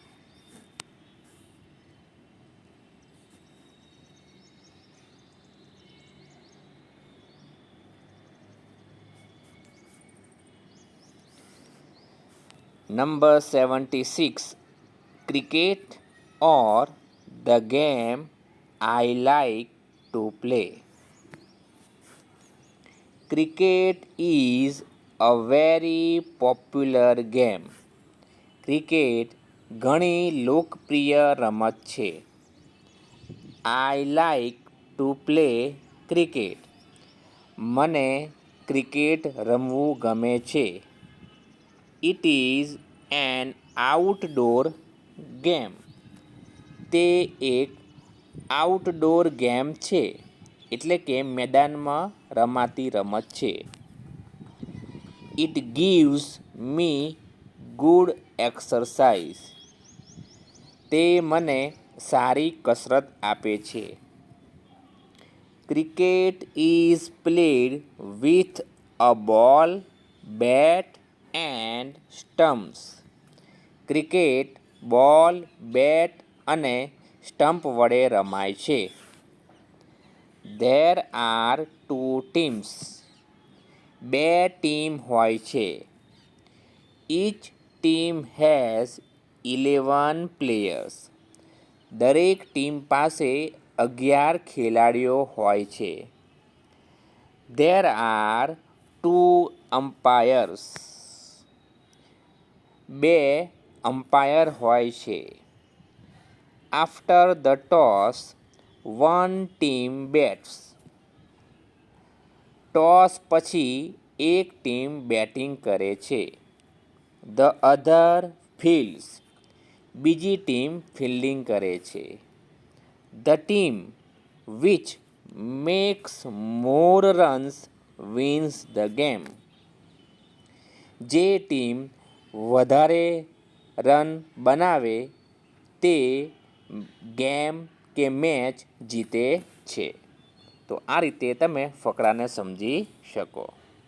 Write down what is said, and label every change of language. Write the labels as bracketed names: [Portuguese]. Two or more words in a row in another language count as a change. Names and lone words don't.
[English] number 76 cricket or the game I like to play. Cricket is a very popular game. [Gujarati] ક્રિકેટ ઘણી લોકપ્રિય રમત છે. [English] I like to play cricket. [Gujarati] મને ક્રિકેટ રમવું ગમે છે. [English] It is an outdoor game. [Gujarati] તે એક [English] outdoor game [Gujarati] છે, એટલે કે મેદાનમાં રમાતી રમત છે. [English] it gives me good exercise. [Gujarati] તે મને સારી કસરત આપે છે. [English] cricket is played with a ball, bat and stumps. [Gujarati] ક્રિકેટ બોલ, બેટ અને સ્ટમ્પ વડે રમાય છે. [English] There are 2 teams. [Gujarati] 2 ટીમ હોય છે. [English] Each team has 11 players. [Gujarati] દરેક ટીમ પાસે 11 ખેલાડીઓ હોય છે. [English] There are 2 umpires. [Gujarati] 2 અમ્પાયર હોય છે. [English] After the toss, one team bats. [Gujarati] ટોસ પછી એક ટીમ બેટિંગ કરે છે. [English] The other fields. [Gujarati] બીજી ટીમ ફિલ્ડિંગ કરે છે. [English] The team which makes more runs wins the game. [Gujarati] જે ટીમ વધારે રન બનાવે તે ગેમ કે મેચ જીતે છે. તો આ રીતે તમે ફકરાને સમજી શકો.